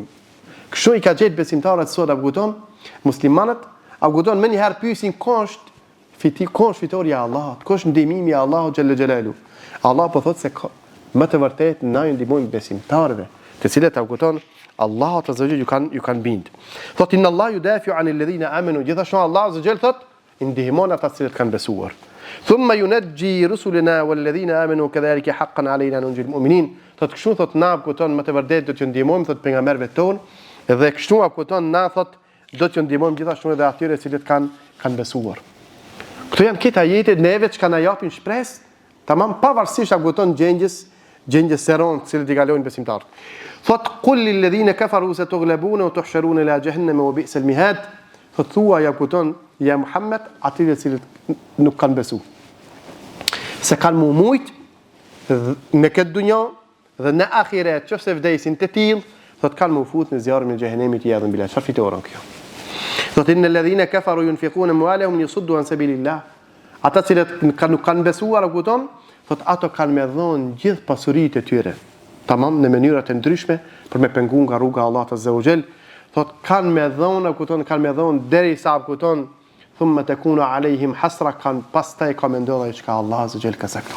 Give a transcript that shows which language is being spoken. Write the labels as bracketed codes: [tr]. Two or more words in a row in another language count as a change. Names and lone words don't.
[sq] Kështu i ka gjetë besimtarët sot a kupton? Muslimanët a kupton më një herë pyesin kush fitoria e Allahut, kush ndihmimi i Allahut [ar] جل جلاله. [sq] Allah po thotë se më të vërtetë na ju ndihmojmë besimtarëve, të cilët a kupton Allahu [ar] عز وجل [sq] ju kanë bind. Thotë [ar] إن الله يدافع عن الذين آمنوا, [sq] gjithashtu Allah [ar] عز وجل [sq] thotë ndihmon ata që kanë besuar. [ar] ثم ننجي رسلنا والذين آمنوا كذلك حقا علينا ننج المؤمنين. [sq] Thotë kështu thotë na kupton më të vërtetë do t'ju ndihmojmë thotë pejgamberëve tonë dhe kështu kupton na thotë do t'ju ndihmojmë gjithashtu edhe atyre që kanë besuar. Këto janë këta ajete neve që na japin shpresë, tamam pavarësisht a kupton gjendjes seron që i kalojnë besimtarët. [ar] Thot قل للذين كفروا ستغلبون وتحشرون إلى جهنم وبئس المهاد. [sq] Thot thua ja kupton ja Muhammed atyre që nuk kanë besuar. Se kanë mujt në këtë dunjë dhe në ahiret, nëse vdesin të tillë, thot kanë më fut në zjarrin e xhehenemit i adhëm bila. Çfarë fitoren kjo? [ar] Thot إن الذين كفروا ينفقون أموالهم يصدوا عن سبيل الله. [sq] Ata që nuk kanë besuar a kupton, thot ato kanë me dhënë gjithë pasuritë e tyre. Tamam në mënyra të ndryshme për me pengu nga rruga e Allahut [ar] عز وجل. [sq] Thot kanë me dhënë, kupton, kanë me dhënë derisa kupton, [ar] ثم تكون عليهم حسرة, [sq] kanë pastaj ka me ndodha çka Allah [ar] عز وجل [sq] ka saktuar.